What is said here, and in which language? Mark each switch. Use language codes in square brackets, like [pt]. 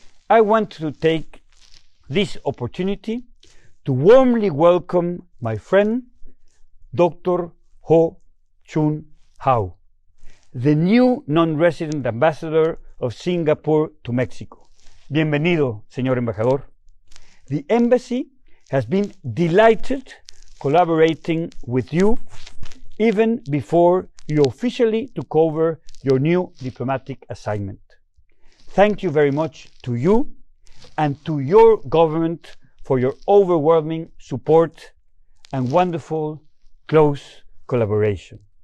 [en] I want to take this opportunity to warmly welcome my friend, Dr. Choon, the new non-resident ambassador of Singapore to Mexico. [es] Bienvenido, señor embajador. [en] The embassy has been delighted collaborating with you even before you officially took over your new diplomatic assignment. Thank you very much to you and to your government for your overwhelming support and wonderful close collaboration.